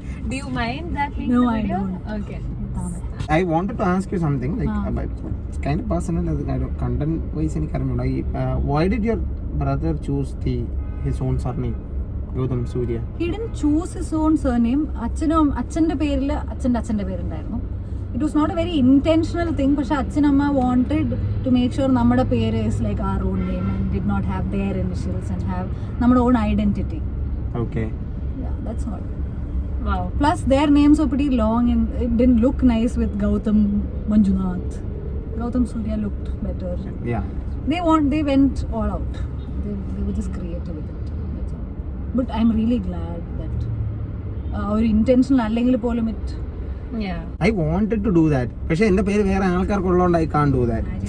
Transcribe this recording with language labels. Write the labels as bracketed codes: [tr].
[en] Do you mind that being No, the I video? don't. Okay. I wanted to ask you something like about it's kind of personal. As kind of content wise, why did your brother choose his own surname, Gautam Surya? He didn't choose his own surname. [ml] അച്ഛൻ്റെ പേരിൽ അച്ഛൻ്റെ പേരുണ്ടായിരുന്നു. [en] It was not a very intentional thing, [ml] പക്ഷെ അച്ഛനമ്മ [en] wanted to make sure [ml] നമ്മുടെ പേര് [en] is like our own name and did not have their initials and have [ml] നമ്മുടെ [en] own identity. Okay. Yeah, that's all. Wow. Plus their names were pretty long and it didn't look nice with Gautam Manjunath. Gautam Surya looked better. Yeah. They went all out. They were just creative with it. That's all. But I'm really glad that our intention [ml] അല്ലെങ്കിൽ പോലും [en] it. Yeah. I wanted to do that. [ml] പക്ഷെ എന്റെ പേര് വേറെ ആൾക്കാർക്കുള്ളതുകൊണ്ട് [en] I can't do that.